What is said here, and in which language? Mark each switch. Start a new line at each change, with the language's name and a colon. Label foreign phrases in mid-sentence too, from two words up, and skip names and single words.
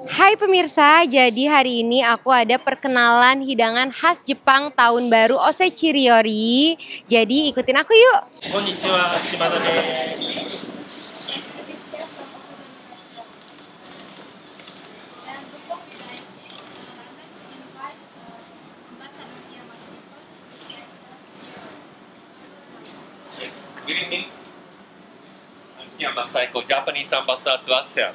Indonesian: Hai pemirsa, jadi hari ini aku ada perkenalan hidangan khas Jepang tahun baru Osechi Ryori. Jadi ikutin aku yuk.
Japanese: こんにちは、Shimada です.
English: Good evening. I'm Kiyama Saiko, Japanese ambassador to ASEAN.